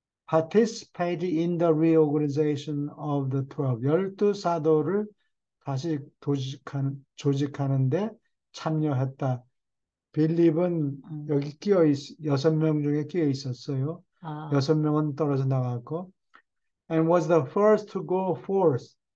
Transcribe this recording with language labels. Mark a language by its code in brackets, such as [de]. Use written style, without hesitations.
[en] Participated in the reorganization of the 12. [ko] 12사도를 다시 조직하는데 참여했다. 빌립은 여기 6명 중에 끼어 있었어요. 6명은 떨어져 나갔고. [en] And was the first to go forth.